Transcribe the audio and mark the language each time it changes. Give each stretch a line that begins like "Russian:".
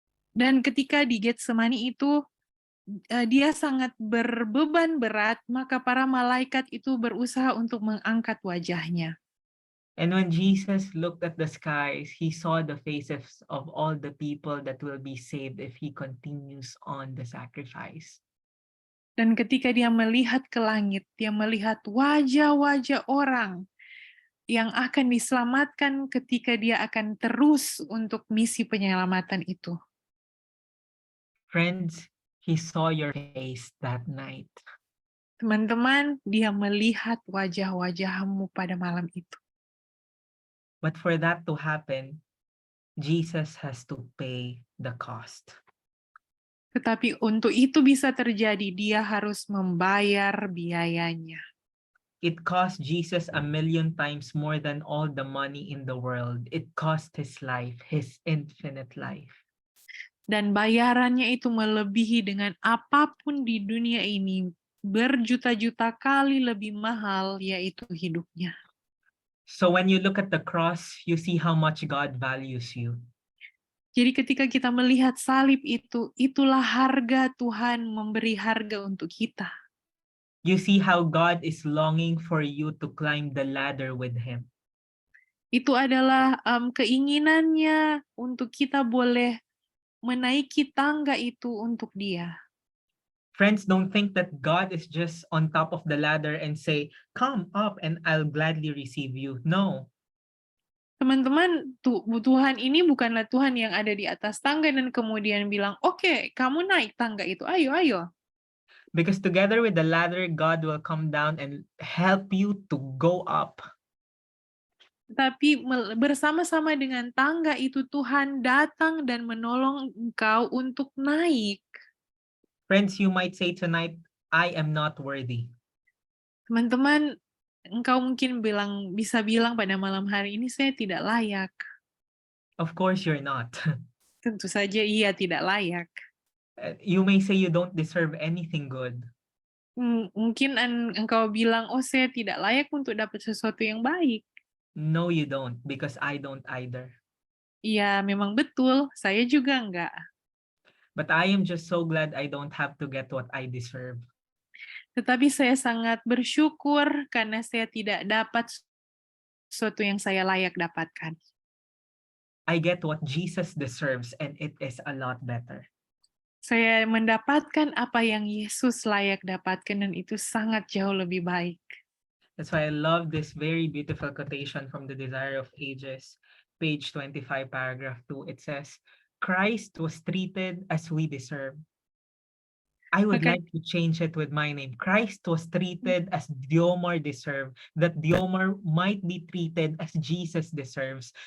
Indonesian: Dan ketika di Getsemani itu, dia sangat berbeban berat, maka para malaikat itu berusaha untuk mengangkat wajahnya.
English: And when Jesus looked at the skies, he saw the faces of all the people that will be saved if he continues on the sacrifice.
Indonesian: Dan ketika dia melihat ke langit, dia melihat wajah-wajah orang yang akan diselamatkan ketika dia akan terus untuk misi penyelamatan itu.
English: Friends, he saw your face that night.
Indonesian: Teman-teman, dia melihat wajah-wajahmu pada malam itu.
English: But for that to happen, Jesus has to pay the cost.
Indonesian: Tetapi untuk itu bisa terjadi, dia harus membayar biayanya.
English: It cost Jesus 1,000,000 times more than all the money in the world. It cost his life, his infinite life.
Indonesian: Dan bayarannya itu melebihi dengan apapun di dunia ini, berjuta-juta kali lebih mahal, yaitu hidupnya.
English: So when you look at the cross, you see how much God values you.
Indonesian: Jadi ketika kita melihat salib itu, itulah harga Tuhan memberi harga untuk kita.
English: You see how God is longing for you to climb the ladder with him.
Indonesian: Itu adalah keinginannya untuk kita boleh menaiki tangga itu untuk dia.
English: Friends, don't think that God is just on top of the ladder and say, come up and I'll gladly receive you. No.
Indonesian: Teman-teman, Tuhan ini bukanlah Tuhan yang ada di atas tangga dan kemudian bilang, oke, kamu naik tangga itu, ayo, ayo.
English: Because together with the ladder, God will come down and help you to go up.
Indonesian: Tapi bersama-sama dengan tangga itu, Tuhan datang dan menolong engkau untuk naik.
English: Friends, you might say tonight, I am not worthy.
Indonesian: Teman-teman, engkau mungkin bisa bilang pada malam hari ini, saya tidak layak.
English: Of course you're not.
Indonesian: Tentu saja iya, tidak layak.
English: You may say you don't deserve anything good.
Indonesian: Mungkin engkau bilang, oh saya tidak layak untuk dapat sesuatu yang baik.
English: No, you don't, because I don't either.
Indonesian: Iya, memang betul, saya juga enggak.
English: But I am just so glad I don't have to get what I deserve.
Indonesian: Tetapi saya sangat bersyukur karena saya tidak dapat sesuatu yang saya layak dapatkan.
English: I get what Jesus deserves, and it is a lot better.
Indonesian: Saya mendapatkan apa yang Yesus layak dapatkan, dan itu sangat jauh lebih baik.
English: That's why I love this very beautiful quotation from the Desire of Ages, page 25, paragraph 2. It says, Christ was treated as we deserve. I would Okay. like to change it with my name. Christ was treated as Diomar deserved, that Diomar might be treated as Jesus deserves.